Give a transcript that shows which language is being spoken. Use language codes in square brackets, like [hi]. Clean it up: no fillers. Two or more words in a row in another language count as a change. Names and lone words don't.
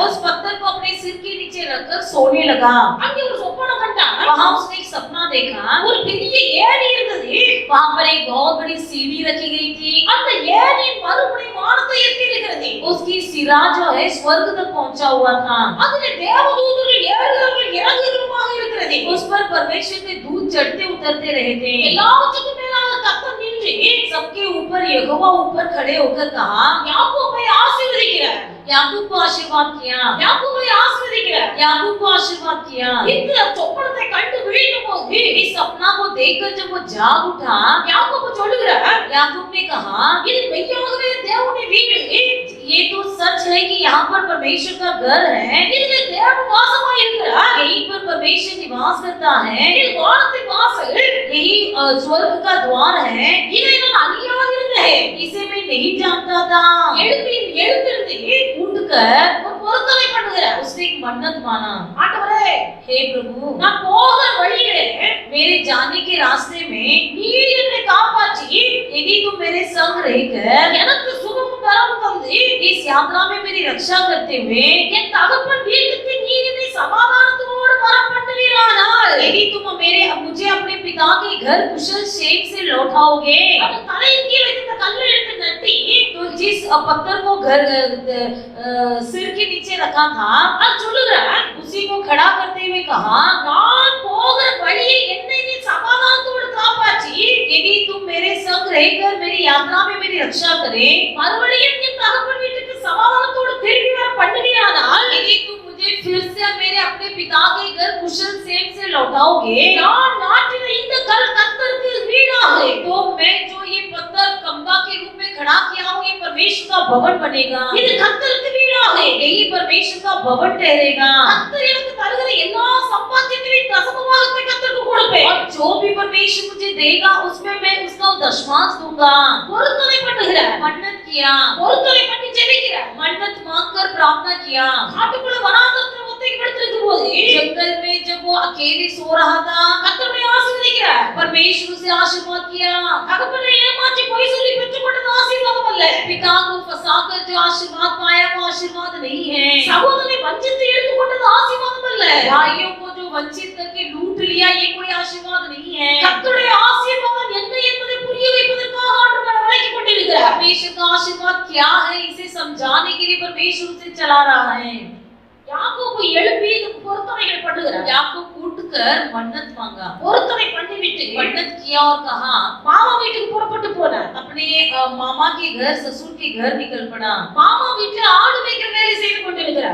[hi] उस पत्थर को अपने सिर के नीचे रखकर सोने लगा। [ta] அங்கே ஒரு சொப்பனம் கண்டான். [hi] वहां उसने एक सपना देखा [ta] ஒரு பெரிய ஏரி இருந்தது. [hi] वहां पर एक बहुत बड़ी सीढ़ी रखी गई थी। [ta] அந்த ஏரி மறுபடி வானத்தை எட்டி இருக்கிறது. [hi] उसकी सिरा जो है स्वर्ग तक पहुंचा हुआ था। [ta] அதிலே தேவதூதர்கள் ஏறுகிறவர்கள் இறங்குகிறவர்களாக இருக்கிறது. [hi] उस पर परमेश्वर के दूत चढ़ते उतरते रहे थे। [ta] எல்லாவற்றுக்கும் மேலாக கர்த்தர் நின்று [hi] सबके ऊपर यहोवा ऊपर खड़े होकर कहा, [ta] யாக்கோபை ஆசீர்வதிக்கிறார். [hi] याकूब को आशीर्वाद किया, [ta] யாக்கோபை ஆசீர்வதிக்கிறார். [hi] याकूब को आशीर्वाद किया। [ta] இந்த சொப்பனத்தை கண்டு விழிக்கும்போது [hi] इस सपना को देखकर जब वो जाग उठा, [ta] யாக்கோபு சொல்லுகிறார், [hi] याकूब ने कहा, [ta] இது மெய்யாகவே தேவனுடைய வீடு. [hi] ये तो सच है कि यहाँ पर परमेश्वर का घर है, [ta] இதிலே தேவன் வாசமாய் இருக்கிறார். [hi] यहीं पर परमेश्वर निवास करता है, [ta] இது வானத்தின் வாசல். [hi] यही स्वर्ग का द्वार है। [ta] இதை நான் அறியாதிருந்தேன். [hi] इसे मैं नहीं जानता था। [ta] எழுந்திருந்து [hi] उठकर [ta] ஒரு பொருத்தனை பண்ணுகிறார். [hi] उसने एक मन्नत माना, [ta] ஆண்டவரே, [hi] हे प्रभु, [ta] நான் போகிற வழியிலே [hi] मेरे जाने के रास्ते में [ta] நீர் என்னை காப்பாற்றி [hi] यदि तुम मेरे संग रहकर [ta] எனக்கு சுகமும் பலமும் தந்து [hi] इस यात्रा में मेरी रक्षा करते हुए [ta] என் தகப்பன் வீட்டுக்கு நீர் என்னை சமாதானத்தோடு வர பண்ணுவீரானால் [hi] यदि तुम मुझे अपने पिता के घर कुशल क्षेम से लौटाओगे, [ta] அவன் தலையின் கீழ் வைத்த கல்லை எடுத்து நட்டி [hi] तो जिस पत्थर को घर सिर के नीचे रखा था, [ta] அது சொல்லுகிறார், [hi] उसी को खड़ा करते हुए कहा, [ta] நான் போகிற வழியை என்னை நீ சமாதானத்தோடு காப்பாற்றி [hi] यदि तुम मेरे संग रहकर मेरी यात्रा में मेरी रक्षा करे, [ta] மறுபடியும் என் தகப்பன் வீட்டுக்கு சமாதானத்தோடு திரும்பி வர பண்ணுவீரானால் [hi] यदि तुम मुझे फिर से मेरे अपने पिता के घर कुशल क्षेम से लौटाओगे, [ta] நான் நாட்டின இந்த கல் கர்த்தருக்கு வீடாகும். [hi] तो मैं जो ये पत्थर खंभा के रूप में खड़ा किया हूँ, ये परमेश्वर का भवन बनेगा, [ta] இது கர்த்தருக்கு வீடாகும். [hi] यही परमेश्वर का भवन ठहरेगा। [ta] கர்த்தர் எனக்கு தருகிற எல்லா சம்பாத்தியத்தையும் தசமபாகத்தை கர்த்தருக்கு கொடுப்பேன். [hi] और जो भी परमेश्वर मुझे देगा उसमें मैं उसका दशमांश दूंगा। [ta] பொருத்தனை பண்ணுகிறார். [hi] मन्नत किया, [ta] பொருத்தனை பண்ணி ஜெபிக்கிறார். [hi] मन्नत मांगकर प्रार्थना किया। [ta] காட்டுக்குள்ள வனாந்தரத்துல ஒத்தைக்கு படுத்திருக்கும் போது [hi] जंगल में जब वो अकेले सो रहा था, [ta] கர்த்தரை ஆசீர்வதிக்கிறார். [hi] परमेश्वर से आशीर्वाद किया। [ta] தகப்பனை ஏமாற்றி பொய் சொல்லி பெற்றுக்கொண்டது ஆசீர்வாதம் அல்ல. [hi] पिता को फंसाकर जो आशीर्वाद पाया वो आशीर्वाद नहीं है। [ta] சகோதரனை வஞ்சித்து எடுத்துக்கொண்டது ஆசீர்வாதம் அல்ல. [hi] भाइयों को जो वंचित करके लूट लिया, ये कोई आशीर्वाद नहीं है। [ta] கர்த்தருடைய ஆசீர்வாதம் என்ன என்பதை புரிய வைப்பதற்காக ஆண்டவர் அழைத்துக் கொண்டிருக்கிறார். [hi] परमेश्वर का आशीर्वाद क्या है, इसे समझाने के लिए परमेश्वर उसे चला रहा है। [ta] யாக்கோபு எழுப்பி இதுக்கு பொருத்தனைகளை பண்ணுகிறார். [hi] याकूब उठकर मन्नत मांगा, [ta] பொருத்தனை பண்ணிவிட்டு [hi] मन्नत किया और कहा, [ta] மாமா வீட்டுக்கு புறப்பட்டு போனார். [hi] अपने मामा के घर, ससुर के घर निकल पड़ा। [ta] மாமா வீட்டுல ஆடு மேய்க்கிற வேலை செய்து கொண்டிருக்கிறார்.